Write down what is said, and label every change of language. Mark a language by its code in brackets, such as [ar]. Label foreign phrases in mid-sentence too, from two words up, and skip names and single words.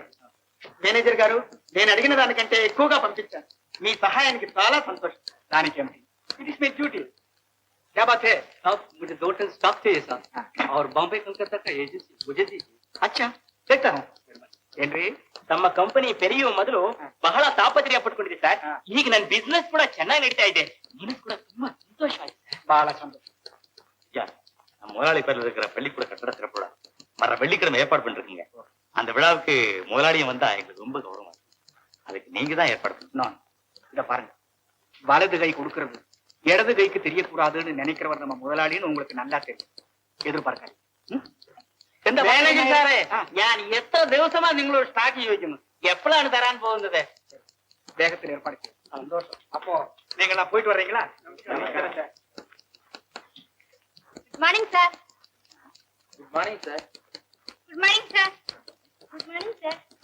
[te] మేనేజర్ గారు, నేను అడిగిన దానికంటే ఎక్కువగా పంపించాను. మీ సహాయానికి చాలా సంతోషం. దానికేమిటి? [en] it is my duty. [hi] क्या बात है? साहब मुझे 2 टन स्टॉक चाहिए साहब और बॉम्बे कलकत्ता का एजेंसी मुझे दीजिए. अच्छा, देखता हूँ. [kn] ಏನ್ರಿ? ನಮ್ಮ ಕಂಪನಿ ಬೆರೆಯುವ ಮೊದಲು ಬಹಳ ತಾಪತ್ರೆಯ ಪಟ್ಕೊಂಡಿದೆ ಸರ್. ಈಗ ನನ್ನ ಬಿಸ್ನೆಸ್ ಕೂಡ ಚೆನ್ನಾಗಿ ನಡೀತಾ ಇದೆ. ನನಗೆ ಕೂಡ ತುಂಬಾ ಸಂತೋಷ ಆಯ್ತು. [te] బాగా సంతోషం. [ta] நம்ம முதலாளி பேர்ல இருக்கிற பள்ளிக்கூட கட்டட திறப்பு விழா வர வெள்ளிக்கிழமை ஏற்பாடு பண்ணிருக்கீங்க. அந்த விழாவுக்கு முதலாளியும் வந்தா எங்களுக்கு ரொம்ப கௌரவமா இருக்கு. அதுக்கு நீங்க தான் ஏற்பாடு பண்ணணும். இத பாருங்க, வலது கை கொடுக்கறது இடது கைக்கு தெரியக்கூடாதுன்னு நினைக்கிறவர் நம்ம முதலாளின்னு உங்களுக்கு நல்லா தெரியும். எதிர்பார்க்காது. [ml] മാനേജർ സാറേ, ഞാൻ എത്ര ദിവസമാ നിങ്ങളോട് സ്റ്റാക്ക് ചോദിക്കുന്നു. എപ്പോഴാണ് തരാൻ പോകുന്നത്? [ta] வேகத்தில் ஏற்பாடு செய்யும். சந்தோஷம். அப்போ நீங்க எல்லாம் போயிட்டு வர்றீங்களா? நமஸ்காரம் சார். [en] good morning sir. good morning sir. good morning sir. good morning sir.